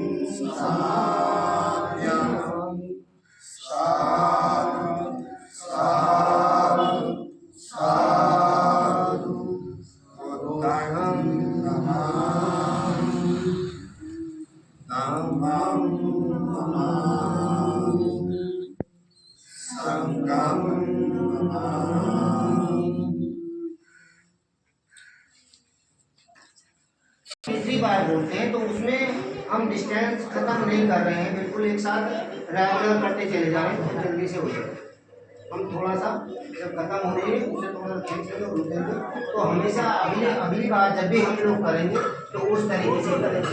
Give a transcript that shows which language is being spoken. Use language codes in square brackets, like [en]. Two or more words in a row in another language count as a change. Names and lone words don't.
[pi] समादयामि साधु साधु साधु बुद्धं नमामि धम्मं नमामि संघं नमामि। [hi] तीसरी बार बोलते हैं तो उसमें हम डिस्टेंस खत्म नहीं कर रहे हैं, बिल्कुल एक साथ रेगुलर करते चले जा रहे हैं तो जल्दी से हो जाए। हम थोड़ा सा जब खत्म हो रही है उसे थोड़ा खींचेंगे रुकेंगे, तो हमेशा अगली बार जब भी हम लोग करेंगे तो उस तरीके से करेंगे।